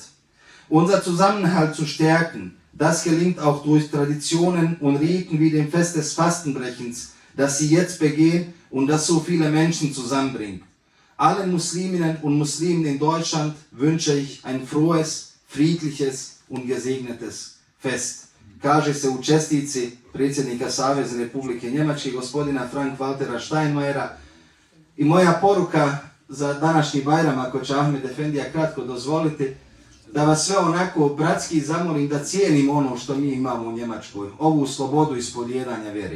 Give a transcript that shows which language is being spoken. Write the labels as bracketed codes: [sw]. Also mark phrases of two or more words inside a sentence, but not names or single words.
[de] Unser Zusammenhalt zu stärken, das gelingt auch durch Traditionen und Riten wie dem Fest des Fastenbrechens, das Sie jetzt begehen und das so viele Menschen zusammenbringt. Allen Musliminnen und Muslimen in Deutschland wünsche ich ein frohes, friedliches und gesegnetes Fest. [bs] Kaže se u čestici predsjednika Savezne Republike Njemačke, gospodina Frank-Waltera Steinmeiera. I moja poruka za današnji Bajram, ako će Ahmed Efendija kratko dozvoliti, da vas sve onako bratski zamolim da cijenimo ono što mi imamo u Njemačkoj, ovu slobodu ispovjedanja vjeri.